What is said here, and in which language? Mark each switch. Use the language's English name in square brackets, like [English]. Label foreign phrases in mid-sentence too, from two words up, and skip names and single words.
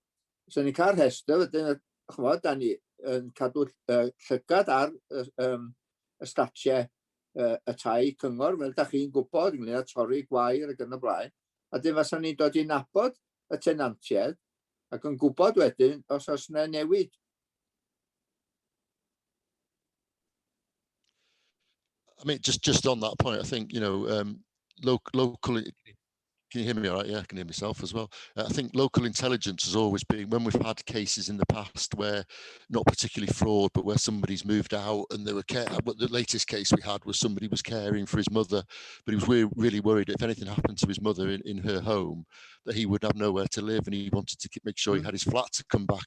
[Welsh] So ni'n cael rhestr, wedyn, chymod, da ni yn cadw llygad ar y statiau y tai cyngor, fel da chi'n gwybod, ynglyn â torri gwair ac yn y blaen. A dyn fasen ni'n dod i nabod y tenantiaid ac yn gwybod wedyn os oes yna newid. [English] I mean, just on that point, I think, you know, locally, can you hear me all right? Yeah, I can hear myself as well. I think local intelligence has always been, when we've had cases in the past where, not particularly fraud, but where somebody's moved out and they were but the latest case we had was somebody was caring for his mother, but he was really worried if anything happened to his mother in her home, that he would have nowhere to live, and he wanted to make sure he had his flat to come back.